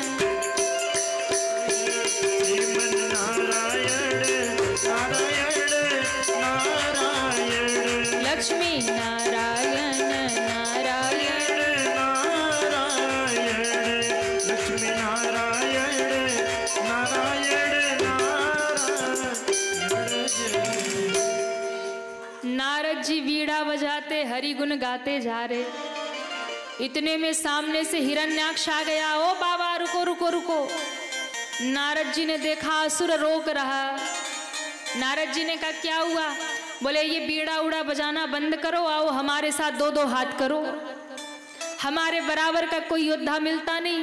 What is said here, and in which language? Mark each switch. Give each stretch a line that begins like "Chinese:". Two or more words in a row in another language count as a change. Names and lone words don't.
Hindi: श्रीमन नारायण नारायण नारायण, लक्ष्मी नारायण नारायण, नारायण, लक्ष्मी नारायण नारायण नारायण। नारद जी वीणा बजाते हरि गुण गाते जा रहे। इतने में सामने से हिरण्याक्ष आ गया। ओ बाबा रुको रुको रुको। नारद जी ने देखा असुर रोक रहा। नारद जी ने कहा क्या हुआ? बोले ये बीड़ा उड़ा बजाना बंद करो, आओ हमारे साथ दो दो हाथ करो, हमारे बराबर का कोई योद्धा मिलता नहीं।